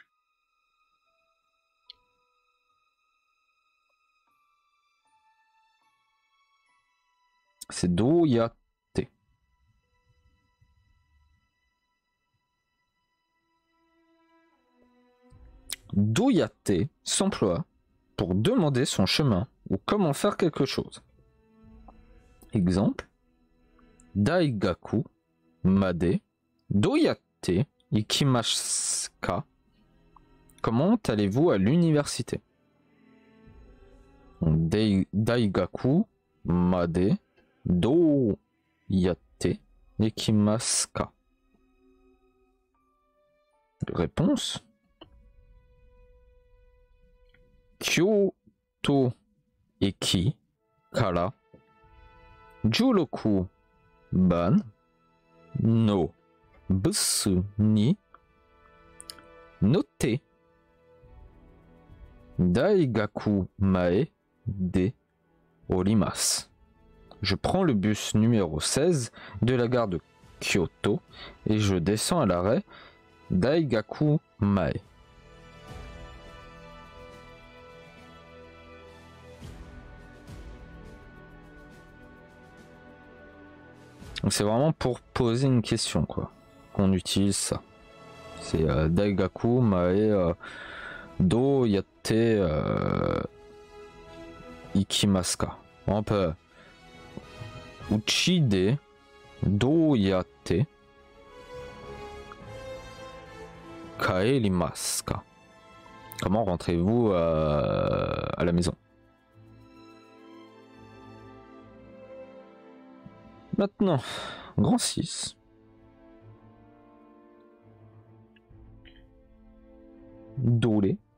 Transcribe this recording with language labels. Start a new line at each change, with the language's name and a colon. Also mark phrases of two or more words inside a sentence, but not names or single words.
French: C'est doyate. Doyate s'emploie pour demander son chemin ou comment faire quelque chose. Exemple,
Japanese: 大学までどうやって行きますか.
French: Comment allez-vous à l'université?
Japanese: 大学までどうやって行きますか. Réponse, 京都駅から 16番 のバスに乗って大学前で降ります。
French: Je prends le bus numéro 16 de la gare de Kyoto et je descends à l'arrêt Daigaku Mae. Donc c'est vraiment pour poser une question, quoi, qu'on utilise ça.
Japanese: C'est 大学前どうやって行きますか.
French: On peut
Japanese: 家でどうやって帰りますか.
French: Comment rentrez-vous à la maison? Maintenant, grand 6.
Japanese: Dore.